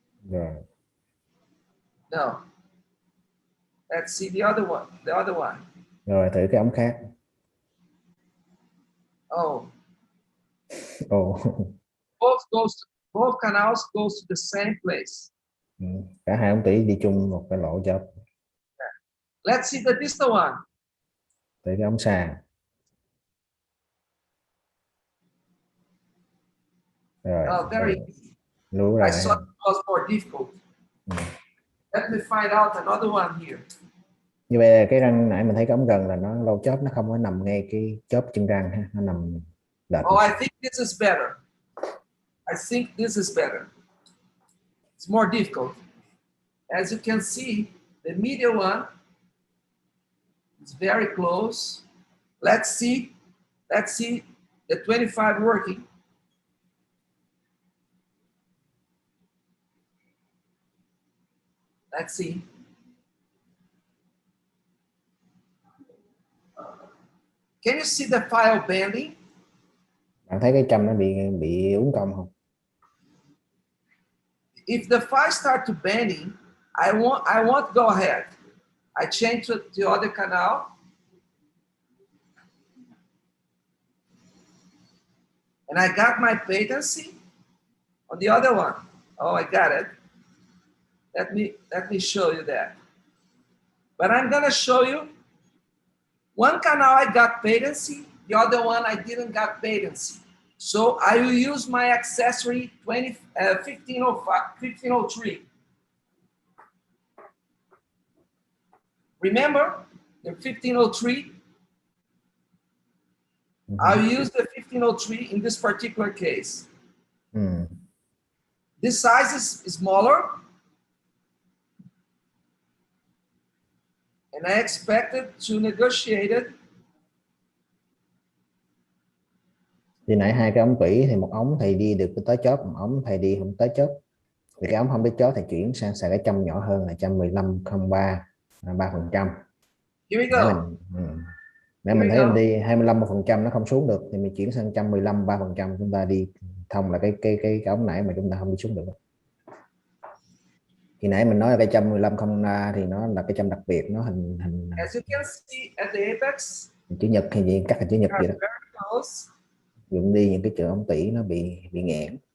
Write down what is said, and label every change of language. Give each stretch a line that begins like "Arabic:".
Vietnamese: Rồi.
English: No. Let's see the other one.
Vietnamese: Rồi thử cái ống khác. Oh. Oh.
English: Both canals goes to the same place.
Vietnamese: Cả hai ống tủy đi chung một cái lỗ chớp.
English: Let's see the distal one.
Vietnamese: Thử cái ống xa. Rồi.
English: Oh, very easy.
Vietnamese: Lú ra.
English: I thought it was more difficult. Let me find out another one here.
Vietnamese: Như vậy cái răng nãy mình thấy cái ống gần là nó lỗ chớp nó không có nằm ngay cái chớp chân răng ha, nó nằm lệch.
English: Oh, I think this is better. It's more difficult. As you can see, the medial one is very close. Let's see the 25 working. Let's see. Can you see the file bending?
Vietnamese: Bạn thấy cái châm nó bị uốn cong không?
English: If the file start to bending, I won't go ahead. I change to the other canal. And I got my patency on the other one. Oh, I got it. let me show you that. But I'm gonna show you one canal I got patency, the other one I didn't got patency. So I will use my accessory 1503. Remember the 1503? I'll use the 1503 in this particular case. This size is smaller, and I expected to negotiate it.
Vietnamese: Thì nãy hai cái ống tủy thì một ống thì đi được tới chóp, một ống thì đi không tới chóp. Thì cái ống không tới chóp thì chuyển sang xài cái châm nhỏ hơn là 115,03 3%.
English: Here we go.
Vietnamese: Nãy mình thấy mình đi 25% nó không xuống được thì mình chuyển sang 115 3%, chúng ta đi thông là cái ống nãy mà chúng ta không đi xuống được. Thì nãy mình nói là cái châm 15,03 thì nó là cái châm đặc biệt, nó hình
English: As you can see at the apex,
Vietnamese: chữ nhật hay gì, cắt là chữ nhật vậy đó.
English: very close.
Vietnamese: Dùng đi những cái chữ ống tủy nó bị nghẽn.